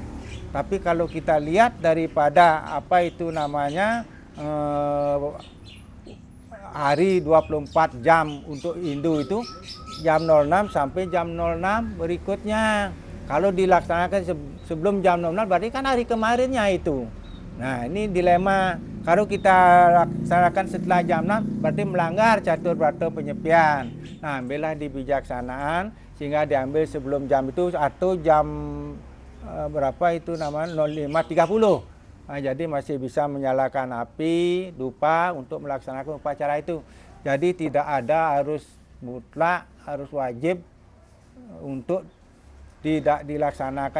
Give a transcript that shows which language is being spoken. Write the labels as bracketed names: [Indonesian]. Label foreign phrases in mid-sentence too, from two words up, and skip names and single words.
[Indonesian] Tapi kalau kita lihat daripada apa itu namanya hari 24 jam untuk Hindu itu jam 06 sampai jam 06 berikutnya. Kalau dilaksanakan sebelum jam 06 berarti kan hari kemarinnya itu. Nah ini dilema. Kalau kita laksanakan setelah jam 6 berarti melanggar catur berata penyepian. Nah ambillah di bijaksanaan sehingga diambil sebelum jam itu atau jam berapa itu namanya 05.30. Jadi masih bisa menyalakan api dupa untuk melaksanakan upacara itu. Jadi tidak ada harus mutlak, harus wajib untuk tidak dilaksanakan.